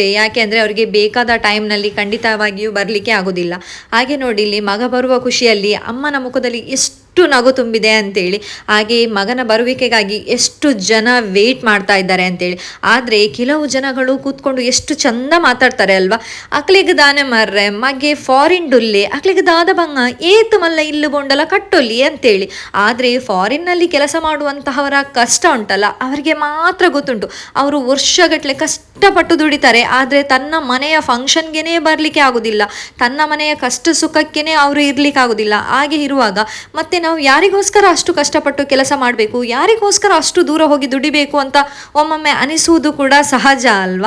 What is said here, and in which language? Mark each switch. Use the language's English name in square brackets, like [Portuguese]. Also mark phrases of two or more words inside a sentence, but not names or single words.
[Kannada] ಯಾಕೆ ಅಂದರೆ ಅವರಿಗೆ ಬೇಕಾದ ಟೈಮ್ನಲ್ಲಿ ಖಂಡಿತವಾಗಿಯೂ ಬರಲಿಕ್ಕೆ ಆಗೋದಿಲ್ಲ. ಹಾಗೆ ನೋಡಿ, ಇಲ್ಲಿ ಮಗ ಬರುವ ಖುಷಿಯಲ್ಲಿ ಅಮ್ಮನ ಮುಖದಲ್ಲಿ ಎಷ್ಟು ನಗು ತುಂಬಿದೆ ಅಂತೇಳಿ. ಹಾಗೆ ಮಗನ ಬರುವಿಕೆಗಾಗಿ ಎಷ್ಟು ಜನ ವೇಟ್ ಮಾಡ್ತಾ ಇದ್ದಾರೆ ಅಂತೇಳಿ. ಆದರೆ ಕೆಲವು ಜನಗಳು ಕೂತ್ಕೊಂಡು ಎಷ್ಟು ಚಂದ ಮಾತಾಡ್ತಾರೆ ಅಲ್ವಾ. [Tulu] ಅಕ್ಲಿಗೆ ದಾನೆ ಮರ್ರೆ ಮಗೆ ಫಾರಿನ್ ಡುಲ್ಲೆ ಅಕ್ಲಿಗೆ ದಾದ ಬಂಗ ಏತು ಮಲ್ಲ ಇಲ್ಲು ಬೊಂಡಲ ಕಟ್ಟೊಲ್ಲಿ ಅಂತೇಳಿ. [Kannada] ಆದರೆ ಫಾರಿನ್ನಲ್ಲಿ ಕೆಲಸ ಮಾಡುವಂತಹವರ ಕಷ್ಟ ಉಂಟಲ್ಲ, ಅವರಿಗೆ ಮಾತ್ರ ಗೊತ್ತುಂಟು. ಅವರು ವರ್ಷಗಟ್ಟಲೆ ಕಷ್ಟಪಟ್ಟು ದುಡಿತಾರೆ. ಆದರೆ ತನ್ನ ಮನೆಯ ಫಂಕ್ಷನ್ಗೆನೇ ಬರಲಿಕ್ಕೆ ಆಗೋದಿಲ್ಲ, ತನ್ನ ಮನೆಯ ಕಷ್ಟ ಸುಖಕ್ಕೇ ಅವರು ಇರಲಿಕ್ಕೆ ಆಗೋದಿಲ್ಲ. ಹಾಗೆ ಇರುವಾಗ ಮತ್ತೆ ನಾವು ಯಾರಿಗೋಸ್ಕರ ಅಷ್ಟು ಕಷ್ಟಪಟ್ಟು ಕೆಲಸ ಮಾಡಬೇಕು, ಯಾರಿಗೋಸ್ಕರ ಅಷ್ಟು ದೂರ ಹೋಗಿ ದುಡಿಬೇಕು ಅಂತ ಒಮ್ಮೊಮ್ಮೆ ಅನಿಸುವುದು ಕೂಡ ಸಹಜ ಅಲ್ವಾ.